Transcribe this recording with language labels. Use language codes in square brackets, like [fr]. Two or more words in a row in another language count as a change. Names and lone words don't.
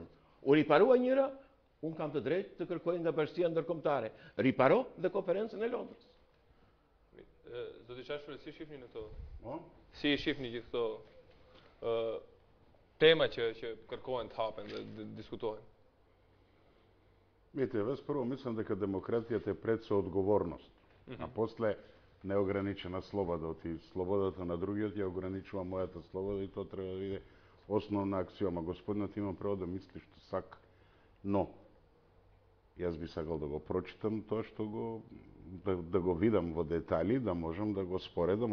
[sq] U riparua njëra, unë kam të drejtë të kërkoj nga Bashkia Ndërkombëtare, riparo dhe konferencën e Londrës. Zoti Qashule, si shihni në këto? Si shihni gjithë këto tema që kërkohen të hapen dhe diskutohen? [mk] Видите, јас прво мислам дека демократијата е пред со одговорност, а после неограничена слобода. Оти слободата на другиот ја ограничува мојата слобода и тоа треба да биде основна аксиома. Господинот има право да мисли што сака, но јас би сакал да го прочитам тоа што да го видам во детали, да можам да го споредам.